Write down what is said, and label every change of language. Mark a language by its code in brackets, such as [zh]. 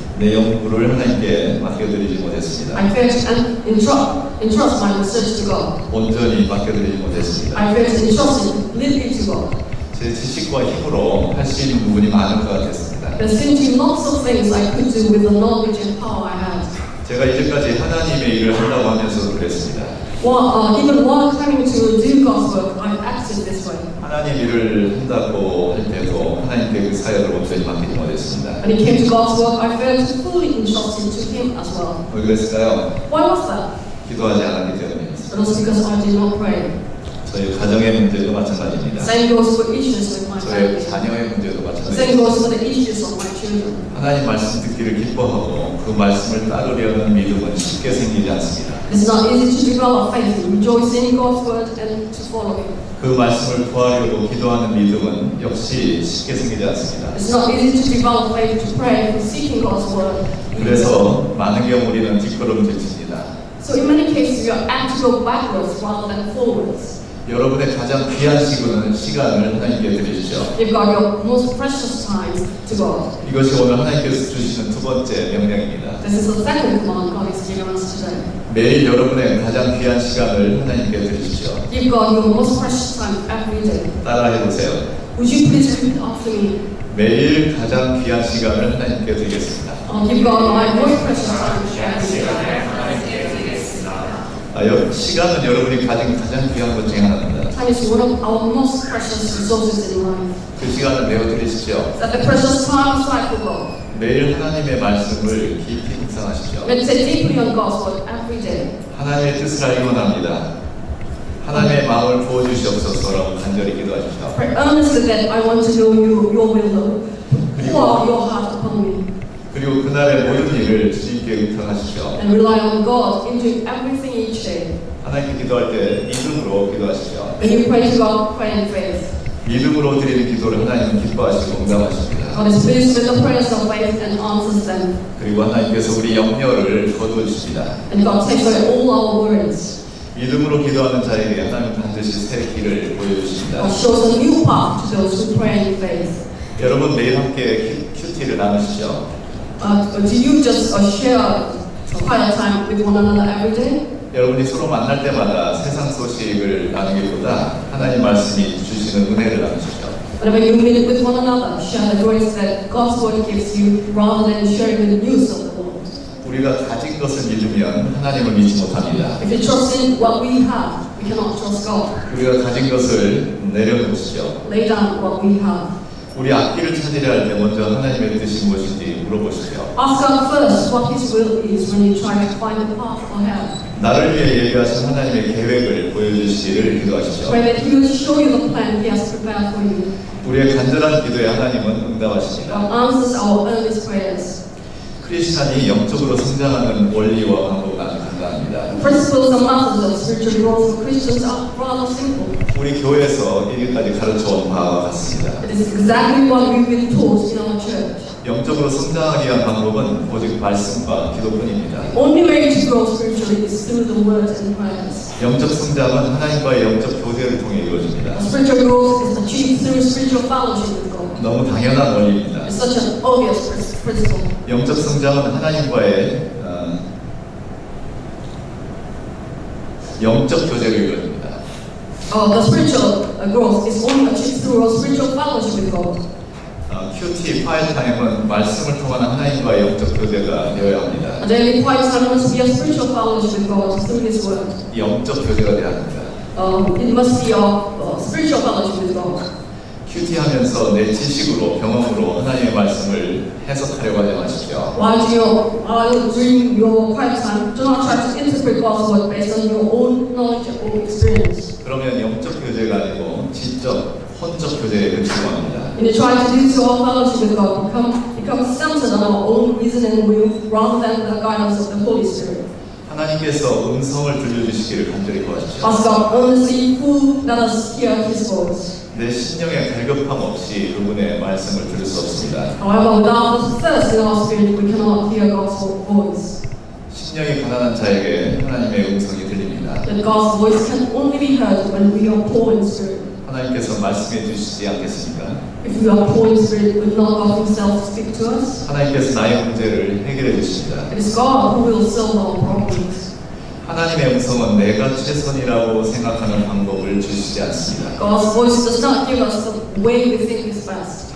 [ko] 내 연구를 하나님께 맡겨드리지 못했습니다. [en] I failed to entrust my research to God. [ko] 온전히 맡겨드리지 못했습니다. [en] I failed to entrust it completely to God. [ko] 제 지식과 힘으로 할 수 있는 부분이 많은 것 같았습니다. [en] There seemed to be lots of things I could do with the knowledge and power I had. [ko] 제가 이제까지 하나님의 일을 한다고 하면서도 그랬습니다. [en] Even while claiming to do God's work, I acted this way. [ko] 하나님 일을 한다고 할 때도 하나님께 그 사역을 온전히 맡기지 못했습니다. [en] When it came to God's work, I failed to fully entrust it to Him as well. [ko] 왜 그랬을까요? [en] Why was that? [ko] 기도하지 않았기 때문이었습니다. [en] It was because I did not pray. [ko] 저희 가정의 문제도 마찬가지입니다. [en] Same goes for issues with my [ko] 저의 [en] family. [ko] 자녀의 문제도 [en] Same goes for the issues of my children. [ko] 하나님 말씀 듣기를 기뻐하고 그 말씀을 따르려는 믿음은 쉽게 생기지 않습니다. [en] It's not easy to develop faith, rejoicing in God's word and to follow Him. [ko] 그 말씀을 구하려고 기도하는 믿음은 역시 쉽게 생기지 않습니다. [en] It's not easy to develop faith, to pray, to seeking God's word. [ko] 그래서 많은 경우 우리는 뒷걸음질칩니다. [en] So in many cases, you are apt to go backwards rather than forwards. [ko] 여러분의 가장 귀한 시간을 하나님께 드리십시오. [en] You've got your most precious time to God. [ko] 이것이 오늘 하나님께서 주시는 두 번째 명령입니다. [en] This is the second command God is giving us today. [ko] 매일 여러분의 가장 귀한 시간을 하나님께 드리십시오. [en] You've got your most precious time every day. [ko] 따라해 보세요. [en] Would you please repeat after me? [ko] 매일 가장 귀한 시간을 하나님께 드리겠습니다. [en] You've got my most precious time every day. [ko] 시간은 여러분이 가진 가장 귀한 것 중에 하나입니다. [en] Time is one of our most precious resources in life. [ko] 그 시간을 내어드리십시오. [en] That the precious time aside for God. [ko] 매일 하나님의 말씀을 깊이 묵상하십시오. [en] Meditate deeply on God's word every day. [ko] 하나님의 뜻을 알기 원합니다. 하나님의 마음을 부어주시옵소서라고 간절히 기도하십시오. [en] Pray earnestly that I want to know you, your will, Lord. Pour your heart upon me. [ko] 그리고 그날의 모든 일을 주님께 의탁하십시오. [en] And rely on God in doing everything each day. [ko] 하나님께 기도할 때 믿음으로 기도하십시오. [en] When you pray to God, pray in faith. [ko] 믿음으로 드리는 기도를 하나님은 기뻐하시고 응답하십니다. [en] God is pleased with the prayers of faith and answers them. [ko] 그리고 하나님께서 우리 염려를 거두어주십니다. [en] And God takes away all our worries. [ko] 믿음으로 기도하는 자에게 하나님은 반드시 새 길을 보여주십니다. [en] God shows a new path to those who pray in faith. [ko] 여러분 매일 함께 큐티를 나누시죠. [en] Do you just share quiet time with one another every day? [ko] 여러분이 서로 만날 때마다 세상 소식을 나누기보다 하나님 말씀이 주시는 은혜를 나누십시오. [en] Whenever you meet with one another, share the grace that God's word gives you rather than sharing the news of the world. [ko] 우리가 가진 것을 믿으면 하나님을 믿지 못합니다. [en] If you trust in what we have, we cannot trust God. [ko] 우리가 가진 것을 내려놓으시죠. [en] Lay down what we have. [ko] 우리 앞길을 찾으려 할 때 먼저 하나님의 뜻이 무엇인지 물어보십시오. [en] Ask God first what His will is when you try to find the path ahead. [ko] 나를 위해 예비하신 하나님의 계획을 보여주시기를 기도하십시오. [en] Pray that He will show you the plan He has prepared for you. [ko] 우리의 간절한 기도에 하나님은 응답하십니다. [en] God answers our earnest prayers. [ko] 크리스찬이 영적으로 성장하는 원리와 방법은 아주 간단합니다. [en] Principles and methods of spiritual growth for Christians are rather simple. [ko] 우리 교회에서 이기까지 가르쳐온 바와 같습니다. [en] It is exactly what we've been taught in our church. [ko] 영적으로 성장하기 위한 방법은 오직 말씀과 기도뿐입니다. [en] Only way to grow spiritually is through the word and prayers. [ko] 영적 성장은 하나님과의 영적 교제를 통해 이루어집니다. [en] Spiritual growth is achieved through spiritual fellowship with God. [ko] 너무 당연한 원리입니다. [en] It's such an obvious principle. [ko] 영적 성장은 하나님과의 영적 교제를 이루어집니다. [en] The spiritual growth is only achieved through a spiritual fellowship with God. [ko] 큐티 파일 타임은 말씀을 통한 하나님과의 영적 교제가 되어야 합니다. [en] A daily quiet time must be a spiritual fellowship with God through His word. [ko] 영적 교제가 되어야 합니다. [en] It must be a spiritual fellowship with God. [ko] 큐티 하면서 내 지식으로 경험으로 하나님의 말씀을 해석하려고 하지 마십시오. [en] While during your quiet time, do not try to interpret God's word based on your own knowledge or experience. [ko] 그러면 영적 교제가 아니고 지적, 혼적 교제에 그치고 합니다. [en] When you try to do so, our fellowship with God becomes centered on our own reason and will rather than the guidance of the Holy Spirit. [ko] 하나님께서 음성을 들려주시기를 간절히 구하십시오. [en] Ask God earnestly who let us hear His voice. [ko] 내 심령의 갈급함 없이 그분의 말씀을 들을 수 없습니다. [en] However, without the thirst in our spirit, we cannot hear God's voice. [ko] 심령이 가난한 자에게 하나님의 음성이 들립니다. [en] That God's voice can only be heard when we are poor in spirit. [ko] 하나님께서 말씀해 주시지 않겠습니까? [en] If we are poor in spirit, will not God Himself speak to us? [ko] 하나님께서 나의 문제를 해결해 주십니다. [en] It is God who will solve our problems. [ko] 하나님의 음성은 내가 최선이라고 생각하는 방법을 주시지 않습니다. [en] God's voice does not give us the way we think is best.